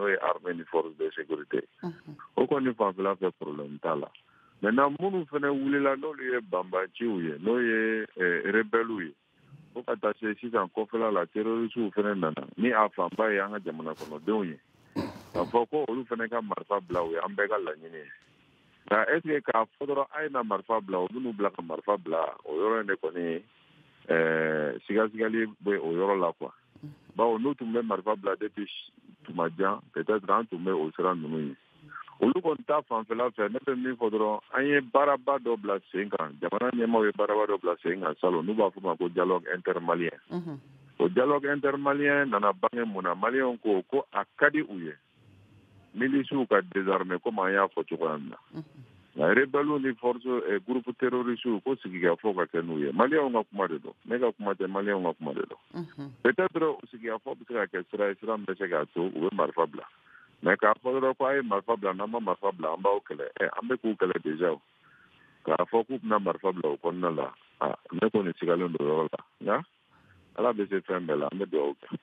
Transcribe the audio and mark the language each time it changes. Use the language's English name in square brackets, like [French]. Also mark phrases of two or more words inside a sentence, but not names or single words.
[Bambara] n'o ye armée ni [French] force de sécurité [Bambara] o kɔni fanfɛla fɛ problème t'a la maintenant minnu fana wulila n'olu ye banbanciw ye n'o ye rebelles ye fo ka taa se sisan kɔfɛla la terroristes fana nana ni a fanba ye an ka jamana kɔnɔdenw ye k'a fɔ ko olu fana ka marifa bila u ye an bɛɛ ka laɲini ye nka [French] est ce que [Bambara] k'a fɔ dɔrɔn a ye na marifa bila u bɛn'u bila ka marifa bila o yɔrɔ in de kɔni sigasigali bɛ o yɔrɔ la quoi bawo n'u tun bɛ marifa bila depuis tuma jan peut-être an tun bɛ o sira ninnu ye olu kɔni ta fanfɛla fɛ ne bɛ min fɔ dɔrɔn an ye baaraba dɔ bila sen kan jamana ɲɛmaaw ye baaraba dɔ bila sen kan salon n'u b'a fɔ ma ko [French] dialogue intermalien [Bambara] o [French] dialogue intermalien [Bambara] nana bange mun na maliyɛnw ko a ka di u ye milisiw ka désarmer comme an y'a fɔ cogoya min na nka rebelles ni [French] force groupe terroriste [Bambara] ko sigikafɔ ka kɛ n'u ye maliyɛnw ka kuma de don ne ka kuma tɛ maliyɛnw ka kuma de don peut-être sigikafɔ bɛ se ka kɛ sira ye sira min bɛ se k'a to u bɛ marifa bila mais k'a fɔ dɔrɔn ko a ye marifa bila n'an ma marifa bila an b'aw kɛlɛ an bɛ k'u kɛlɛ déjà o k'a fɔ k'u bɛna marifa bila o kɔnɔna la ne kɔni sigalen don o yɔrɔ la nka ala bɛ se fɛn bɛɛ la an bɛ dugawu kɛ.